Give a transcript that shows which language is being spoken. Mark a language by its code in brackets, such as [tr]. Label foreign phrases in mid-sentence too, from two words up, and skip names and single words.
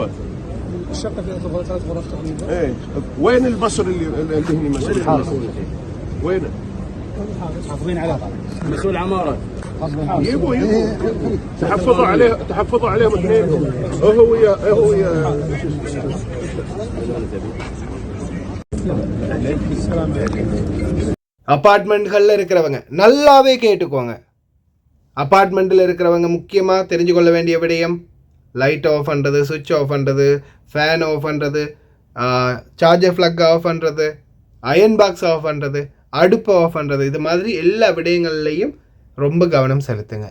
[ar] الشقه فيها 3 غرف تقريبا. ايه وين المصري اللي هني مسؤول؟ وين؟ حافظين عليه مسؤول عماره. يبوا تحفظوا عليهم اثنين. هو ويا [ta] அப்பார்ட்மெண்ட்களில் இருக்கிறவங்க நல்லாவே கேட்டுக்கோங்க. அப்பார்ட்மெண்ட்டில் இருக்கிறவங்க முக்கியமாக தெரிஞ்சு கொள்ள வேண்டிய விடயம், [en] light off [ta] பண்ணுறது, [en] switch off [ta] பண்ணுறது, [en] fan off [ta] பண்ணுறது, [en] charger plug off [ta] பண்ணுறது, [en] iron box off [ta] பண்ணுறது, அடுப்பு ஆஃப் பண்ணுறது, இது மாதிரி எல்லா விடயங்கள்லையும் ரொம்ப கவனம் செலுத்துங்க.